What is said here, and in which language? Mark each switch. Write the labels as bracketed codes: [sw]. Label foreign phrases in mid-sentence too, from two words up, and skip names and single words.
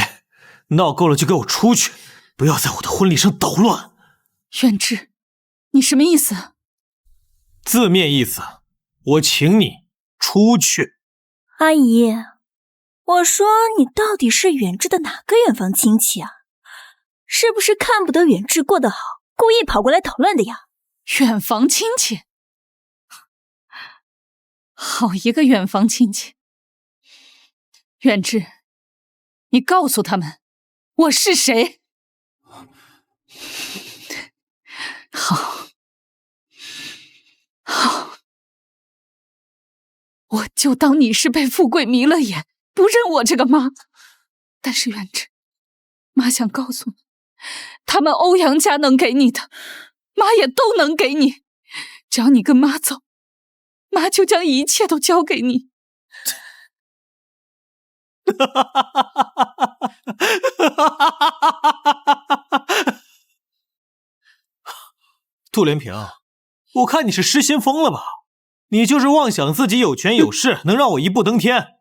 [zh] 鬧夠了就給我出去，不要在我的婚禮上搗亂。遠志，你什麼意思？字面意思，我請你出去。阿姨，我說你到底是遠志的哪个遠房親戚啊？是不是看不得遠志過得好，故意跑過來搗亂的呀？遠房親戚？好一個遠房親戚！遠志，你告訴他們我是誰？好，我就當你是被富貴迷了眼，不認我這個媽。但是遠志，媽想告訴你，他們歐陽家能給你的，媽也都能給你。只要你跟媽走，媽就將一切都交給你。杜连平，我看你是失心瘋了吧？你就是妄想自己有權有勢，能讓我一步登天。